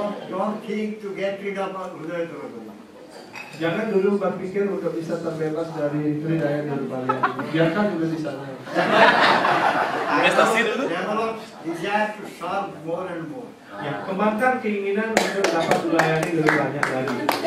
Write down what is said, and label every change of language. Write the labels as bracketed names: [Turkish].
[English] Don't think to get rid of Hridaya Durvalya. [Indonesian] Jangan dulu berpikir untuk bisa terbebas dari Hridaya Durbalya ini. Biarkan dulu di sana. Investasi dulu. [English] Develop desire to serve more and more. [Indonesian] Ya, kembangkan keinginan untuk dapat melayani lebih banyak lagi.